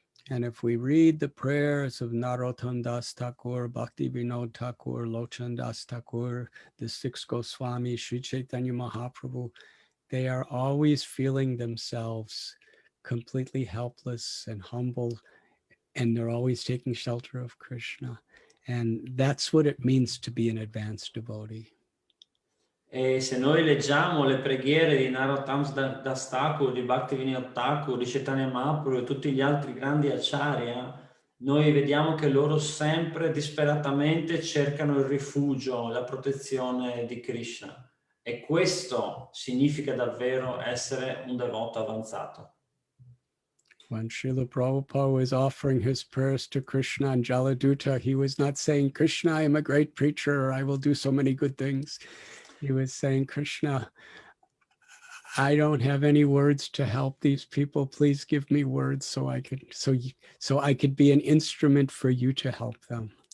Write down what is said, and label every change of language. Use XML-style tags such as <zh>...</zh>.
<en>And if we read the prayers of Narottam Das Thakur, Bhakti Vinod Thakur, Lochan Das Thakur, the six Goswami, Sri Chaitanya Mahaprabhu, they are always feeling themselves completely helpless and humble, and they're always taking shelter of Krishna. And that's what it means to be an advanced devotee.</en> <it>E se noi leggiamo le preghiere di Narottam Das Thakur, di Bhaktivinoda Thakur, di Chaitanya Mahaprabhu e tutti gli altri grandi acharya, noi vediamo che loro sempre disperatamente cercano il rifugio, la protezione di Krishna. E questo significa davvero essere un devoto avanzato.</it> <en>When Srila Prabhupada was offering his prayers to Krishna and Jaladuta, he was not saying, Krishna, I am a great preacher, or I will do so many good things. He was saying, Krishna, I don't have any words to help these people. Please give me words so I could be an instrument for you to help them.</en>